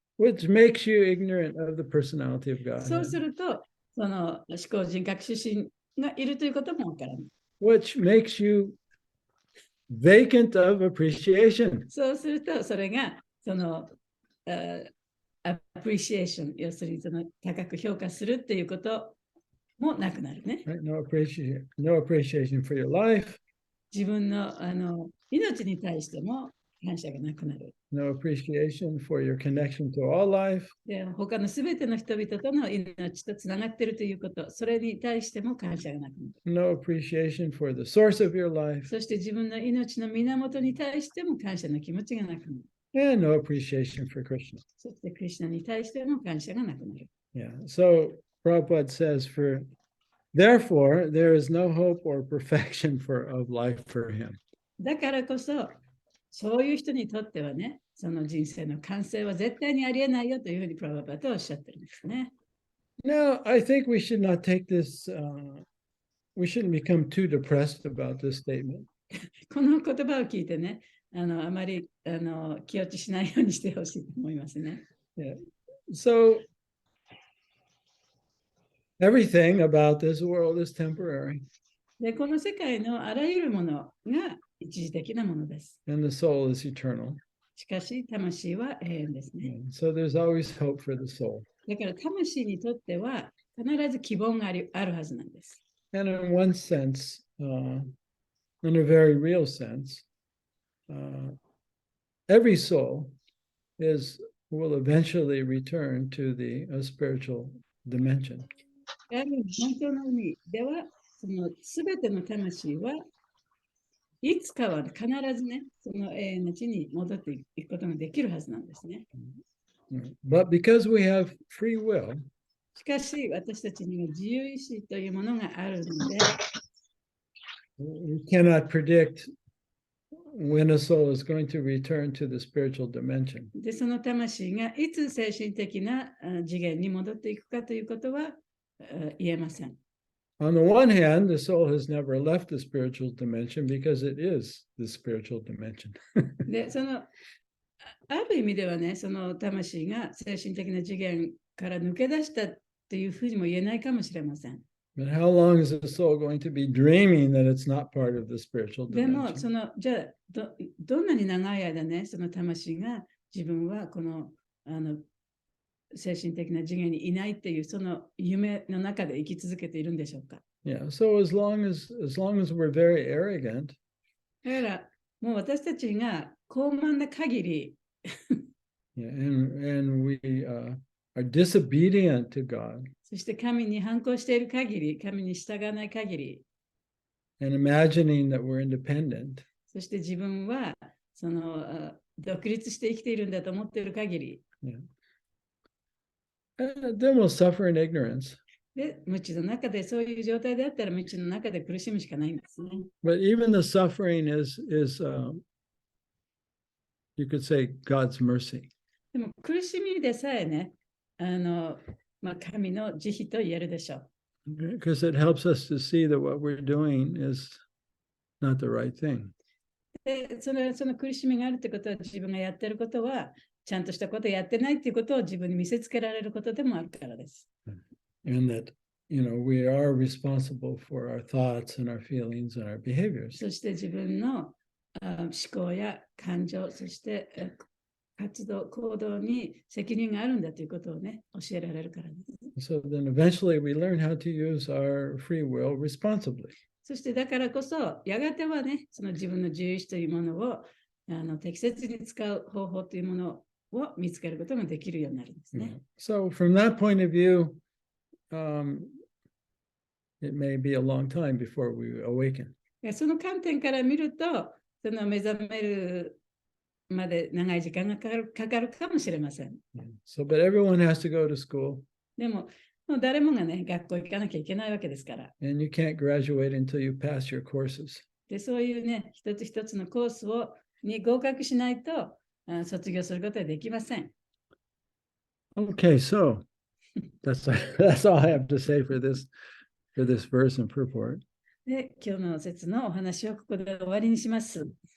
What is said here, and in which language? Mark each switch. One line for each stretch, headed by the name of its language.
English: Which makes you ignorant of the personality of God.
Japanese: そうすると、その思考人格出身がいるということもわからない。
English: Which makes you vacant of appreciation.
Japanese: そうすると、それがそのアプリシエーション、要するにその高く評価するっていうこともなくなるね。
English: Right? No appreciation for your life.
Japanese: 自分の命に対しても感謝がなくなる。
English: no appreciation for your connection to all life,
Japanese: で、他のすべての人々との命とつながっているということ、それに対しても感謝がなくなる。
English: no appreciation for the source of your life,
Japanese: そして自分の命の源に対しても感謝の気持ちがなくなる。
English: and no appreciation for Krishna.
Japanese: そしてクリシュナに対しても感謝がなくなる。
English: Yeah. So Prabhupada says, therefore, there is no hope or perfection of life for him.
Japanese: だからこそ、そういう人にとってはね、その人生の完成は絶対にありえないよというふうにプラバパとおっしゃってるんですね。
English: Now, I think we should not take this, we shouldn't become too depressed about this statement.
Japanese: この言葉を聞いてね、あまり気落ちしないようにしてほしいと思いますね。
English: Yeah. So, everything about this world is temporary,
Japanese: で、この世界のあらゆるものが一時的なものです。
English: and the soul is eternal.
Japanese: しかし、魂は永遠ですね。
English: So, there's always hope for the soul.
Japanese: だから、魂にとっては必ず希望があるはずなんです。
English: And in one sense, in a very real sense, every soul will eventually return to the spiritual dimension.
Japanese: 本当の意味では、そのすべての魂はいつかは必ずね、その永遠の地に戻っていくことができるはずなんですね。
English: But because we have free will,
Japanese: しかし、私たちには自由意志というものがあるので、
English: we cannot predict when a soul is going to return to the spiritual dimension.
Japanese: で、その魂がいつ精神的な次元に戻っていくかということは言えません。
English: On the one hand, the soul has never left the spiritual dimension because it is the spiritual dimension.
Japanese: で、ある意味ではね、その魂が精神的な次元から抜け出したっていうふうにも言えないかもしれません。
English: But how long is the soul going to be dreaming that it's not part of the spiritual
Japanese: でも、
English: dimension?
Japanese: じゃあどんなに長い間ね、その魂が自分はこの精神的な次元にいないっていうその夢の中で生き続けているんでしょうか。
English: Yeah. So as long as we're very arrogant,
Japanese: だからもう私たちが高慢な限り、
English: yeah, and we are disobedient to God
Japanese: そして神に反抗している限り、神に従わない限り、
English: and imagining that we're independent,
Japanese: そして自分はその独立して生きているんだと思っている限り、
English: yeah, then we'll suffer in ignorance.
Japanese: で、無知の中でそういう状態であったら無知の中で苦しむしかないんですね。
English: But even the suffering is you could say God's mercy.
Japanese: でも苦しみでさえね、神の慈悲と言えるでしょう。
English: Because it helps us to see that what we're doing is not the right thing.
Japanese: で、その苦しみがあるってことは、自分がやってることは、ちゃんとしたことをやってないっていうことを自分に見せつけられることでもあるからです。
English: And that, we are responsible for our thoughts and our feelings and our behaviors.
Japanese: そして自分の思考や感情、そして活動、行動に責任があるんだということをね、教えられるからです。
English: So then eventually we learn how to use our free will responsibly.
Japanese: そしてだからこそ、やがてはね、その自分の自由意志というものを適切に使う方法というものを見つけることができるようになるんですね。
English: So from that point of view, it may be a long time before we awaken.
Japanese: その観点から見ると、その目覚めるまで長い時間がかかるかもしれません。
English: So, but everyone has to go to school.
Japanese: でも、もう誰もがね、学校行かなきゃいけないわけですから。
English: And you can't graduate until you pass your courses.
Japanese: で、そういうね、一つ一つのコースに合格しないと卒業することはできません。
English: Okay, so that's all I have to say for this verse and purport.
Japanese: で、今日の説のお話をここで終わりにします。